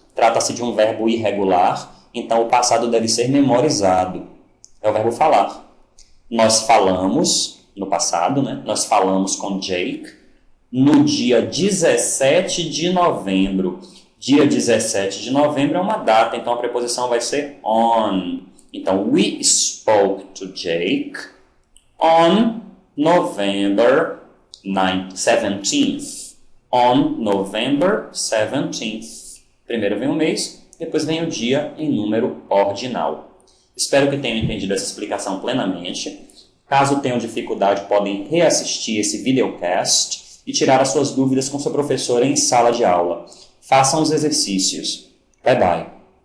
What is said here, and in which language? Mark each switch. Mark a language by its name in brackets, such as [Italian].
[Portuguese] Trata-se de um verbo irregular, então o passado deve ser memorizado. É o verbo falar. Nós falamos, no passado, né? Nós falamos com Jake no dia 17 de novembro. Dia 17 de novembro é uma data, então a preposição vai ser on. [English] Então, we spoke to Jake on November 17th. On November 17th. [Portuguese] Primeiro vem o mês, depois vem o dia em número ordinal. Espero que tenham entendido essa explicação plenamente. Caso tenham dificuldade, podem reassistir esse videocast e tirar as suas dúvidas com seu professor em sala de aula. Façam os exercícios. Bye bye.